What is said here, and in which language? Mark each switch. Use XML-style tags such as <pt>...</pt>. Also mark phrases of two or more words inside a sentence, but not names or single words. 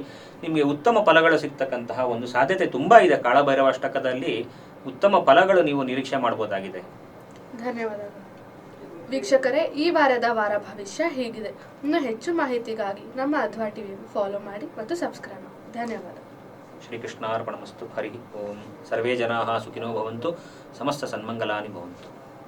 <kn>ನಿಮಗೆ ಉತ್ತಮ ಫಲಗಳು ಸಿಗ್ತಕ್ಕಂತಹ ಒಂದು ಸಾಧ್ಯತೆ ತುಂಬ ಇದೆ. ಕಾಳಭೈರವಾಷ್ಟಕದಲ್ಲಿ ಉತ್ತಮ ಫಲಗಳು ನೀವು ನಿರೀಕ್ಷೆ ಮಾಡ್ಬೋದಾಗಿದೆ. ಧನ್ಯವಾದಗಳು ವೀಕ್ಷಕರೇ. ಈ ವಾರದ ವಾರ ಭವಿಷ್ಯ ಹೀಗಿದೆ. ಇನ್ನು ಹೆಚ್ಚು ಮಾಹಿತಿಗಾಗಿ ನಮ್ಮ ಅಧ್ವಾ ಟಿವಿ ಫಾಲೋ ಮಾಡಿ ಮತ್ತು ಸಬ್ಸ್ಕ್ರೈಬ್ ಮಾಡಿ. ಧನ್ಯವಾದ.</kn> <sa>ಶ್ರೀಕೃಷ್ಣಾರ್ಪಣಮಸ್ತು. ಹರಿ ಓಂ. ಸರ್ವೇ ಜನಾಃ ಸುಖಿನೋ ಭವಂತು. ಸಮಸ್ತ ಸನ್ಮಂಗಲಾನಿ ಭವಂತು.</sa>